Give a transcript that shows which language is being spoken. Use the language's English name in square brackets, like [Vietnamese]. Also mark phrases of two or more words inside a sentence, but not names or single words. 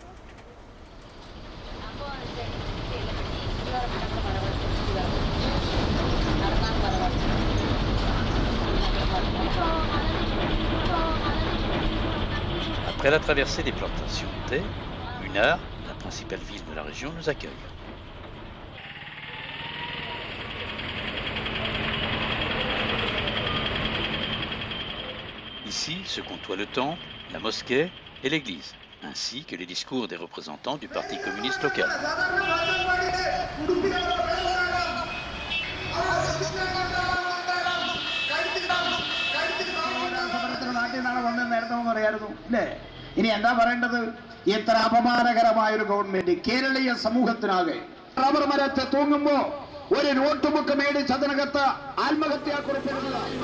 [French] Après la traversée des plantations de thé, Munnar, la principale ville de la région, nous accueille. Ici se côtoient le temple, la mosquée et l'église, ainsi que les discours des représentants du Parti communiste local. [Malayalam] ഇനി എന്താ പറയേണ്ടത്? എത്ര അപമാനകരമായ ഒരു ഗവൺമെന്റ് കേരളീയ സമൂഹത്തിനാകെ. റബ്ബർ മരത്തെ തൂങ്ങുമ്പോ ഒരു നോട്ട് ബുക്ക് മേടിച്ച് അതിനകത്ത് ആത്മഹത്യാക്കുറിപ്പിടുന്നത്.